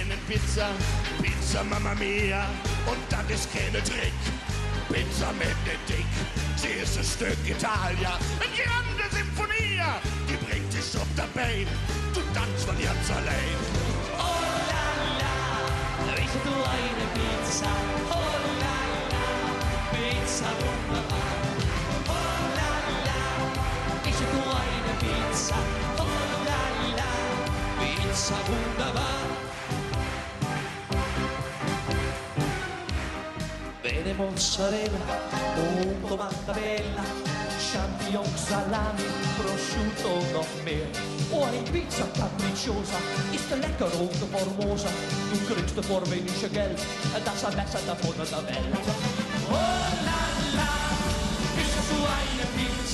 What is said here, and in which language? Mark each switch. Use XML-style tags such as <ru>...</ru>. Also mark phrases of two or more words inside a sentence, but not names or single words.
<it>Pizza, Pizza Mamma Mia,</it> <de>und das ist keine Trick. Pizza mit Dick, sie ist ein Stück Italia, eine grande Symphonia, die bringt dich auf der Bein, du tanzt von ganz allein.</de> <fr>Oh la la,</fr> <de>willst du eine Pizza?</de> <fr>Oh la la,</fr> <de>Pizza wunderbar.</de> <fr>Oh la la,</fr> <de>willst du eine Pizza?</de> <fr>Oh la la,</fr> <de>Pizza wunderbar.</de> <it>Bene mozzarella, molto bella, champignon, salami, prosciutto</it> <de>noch mehr. Oh, eine</de> <it>Pizza capricciosa,</it> <de>ist lecker und formosa. Du kriegst für wenig Geld, das am besser davon der Welt.</de> <fr>Oh la la,</fr> <de>ist so eine Pizza?</de>